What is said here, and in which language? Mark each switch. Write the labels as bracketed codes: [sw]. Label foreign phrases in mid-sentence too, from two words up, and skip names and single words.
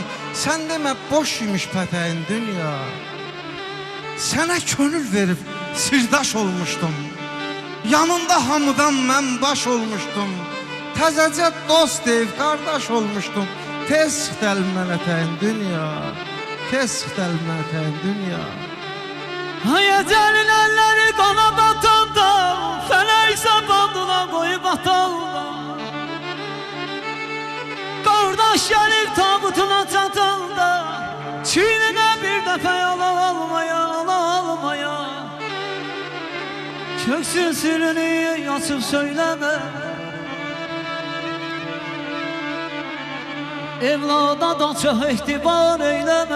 [az] Sən demə boş imiş pətəyin dünya. Sənə könül verib sirdaş olmuşdum. Yanında hamıdan mən baş olmuşdum. Təzəcə dost deyib qardaş olmuşdum. Tez çıxdı əlimdən ətəyin dünya. Tez çıxdı əlimdən ətəyin dünya. [tr] Hay ecelin elleri kana batanda, felek sabandına koy batanda. Kardeş gelir tabutuna çatanda, çiğnine bir defa almaya almaya. Köksün sırrını yazıp söyleme, evlada da çok ihtibar eyleme.